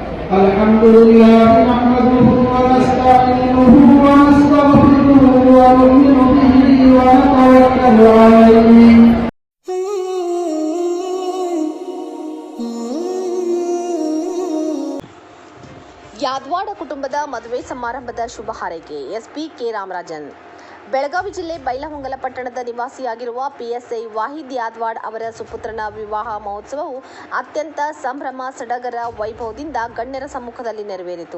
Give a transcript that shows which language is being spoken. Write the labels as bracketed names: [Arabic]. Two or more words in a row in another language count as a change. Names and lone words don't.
[Arabic] الحمد لله نحمده ونستعينه ونستغفره ونؤمن به ونتوكل عليه. [Kannada] ಯಾದವಾಡ ಕುಟುಂಬದ ಮದುವೆ ಸಮಾರಂಭದ ಶುಭ ಹಾರೈಕೆ. ಎಸ್ಪಿ ಕೆ ರಾಮರಾಜನ್. ಬೆಳಗಾವಿ ಜಿಲ್ಲೆ ಬೈಲಹೊಂಗಲ ಪಟ್ಟಣದ ನಿವಾಸಿಯಾಗಿರುವ ಪಿಎಸ್ಐ ವಾಹಿದ್ ಯಾದವಾಡ್ ಅವರ ಸುಪುತ್ರನ ವಿವಾಹ ಮಹೋತ್ಸವವು ಅತ್ಯಂತ ಸಂಭ್ರಮ ಸಡಗರ ವೈಭವದಿಂದ ಗಣ್ಯರ ಸಮ್ಮುಖದಲ್ಲಿ ನೆರವೇರಿತು.